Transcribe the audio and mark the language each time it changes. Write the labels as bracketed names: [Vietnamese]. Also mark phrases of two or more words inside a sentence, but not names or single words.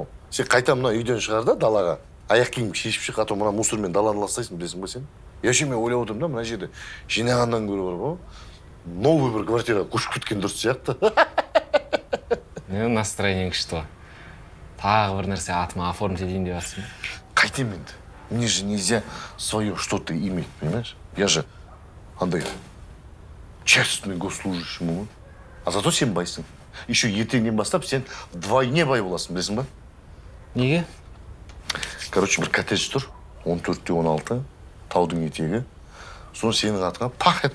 [Kazakh] Сен қайта мына үйден шығар да далаға. Аяқ киім шешіп шық, [Russian] а то [Kazakh] мына мусормен даланы ластайсың, білесің ба сен? [Russian] Я ше [Kazakh] мен ойлап отырмын да, мына жерде жинағаннан көрі бар ғой. Новый бір квартираға көшіп кеткен дұрыс сияқты. Настроениең күшті ғой. Тағы бір нәрсе атыма оформить етейін деп жатсың ба? Қайтем енді. [Russian] Мне же нельзя свое что-то иметь, понимаешь? Я же [Kazakh] андай [Russian] честный госслужащий. А зато [Kazakh] сен байсың. Еще ертеңнен бастап сен вдвойне бай боласың, білесің ба? Неге? Короче, бір коттедж тұр, 14-16, таудың етегі. Соны сенің атыңа пах